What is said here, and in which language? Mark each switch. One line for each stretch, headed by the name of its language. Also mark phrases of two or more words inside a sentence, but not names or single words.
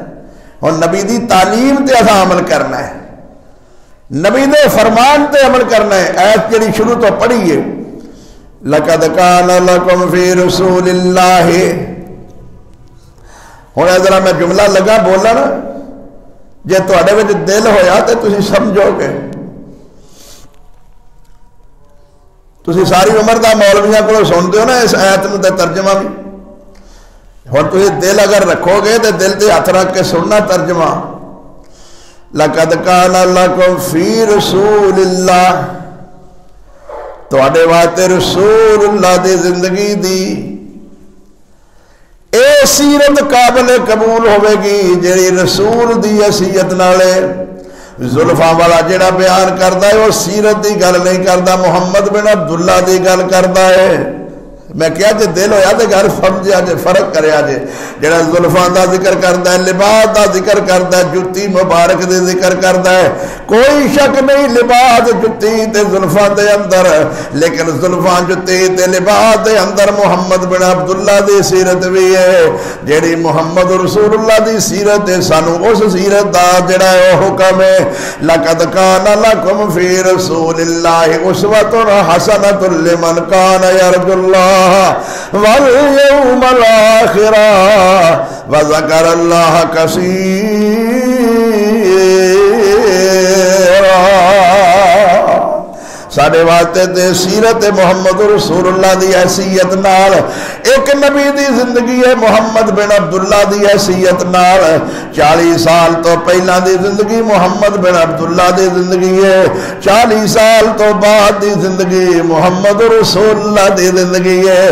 Punjabi: ہن نبی دی تعلیم تے اساں عمل کرنا ہے نبی دے فرمان تے عمل کرنا ہے. آیت جڑی شروع تو پڑھی ہے
Arabic: لقد کان لکم فی رسول اللہ.
Punjabi: ہن ذرا میں جملہ لگا بولنا نا جے تواڈے وچ دل ہویا تے تسی سمجھو گے. تسی ساری عمر دا مولویاں کولوں سنتے ہو نا اس آیت نوں تے ترجمہ بھی. ہن تسی دل اگر رکھو گے تے دل تے ہاتھ رکھ کے سننا ترجمہ.
Arabic: لقد کان لکم فی رسول اللہ
Punjabi: تواڈے واسطے رسول اللہ دی زندگی دی اے سیرت قابل قبول ہوے گی جیڑی رسول دی حیثیت نالے. زلفاں والا جڑا بیان کردا ہے وہ سیرت دی گل نہیں کردا محمد بن عبداللہ دی گل کردا ہے. میں کیا جے دل ہویا تے گل سمجھیا جے فرق کریا جے جڑا زلفاں دا ذکر کردا ہے لباس دا ذکر کردا ہے جُتی مبارک دے ذکر کردا ہے کوئی شک نہیں لباس جُتی تے زلفاں دے اندر لیکن زلفاں جُتی تے لباس دے اندر محمد بن عبداللہ دی سیرت بھی ہے جیڑی محمد رسول اللہ دی سیرت ہے. سانو اس سیرت دا جڑا ہے وہ حکم ہے
Arabic: لقد کان لکم فی رسول اللہ اسوۃ حسنۃ لمن کان یرجو اللہ واليوم الآخر وذكر الله كثيرا.
Punjabi: ساڑھے واسطے تے سیرت محمد رسول اللہ دی حیثیت نال ایک نبی دی زندگی ہے محمد بن عبداللہ دی حیثیت نال 40 سال تو پہلا دی زندگی محمد بن عبداللہ دی زندگی ہے 40 سال تو بعد دی زندگی محمد رسول اللہ دی زندگی ہے.